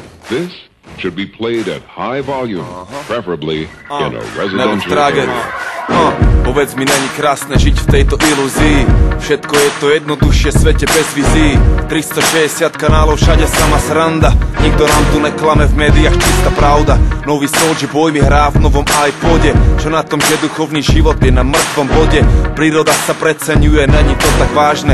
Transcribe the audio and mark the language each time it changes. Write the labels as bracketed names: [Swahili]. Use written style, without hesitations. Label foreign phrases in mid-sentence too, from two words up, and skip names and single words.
[English] This should be played at high volume, preferably in a residential area. [Slovak] Povedz mi, není krásne žiť v tejto ilúzii. Všetko je to jednoduchšie, svete bez vízií. 360 kanálov, všade sama sranda. Nikto nám tu neklame, v médiách čistá pravda. Nový Soulja Boy mi hrá v novom iPode. Čo na tom, že duchovný život je na mŕtvom bode. Príroda sa preceňuje, není to tak vážne.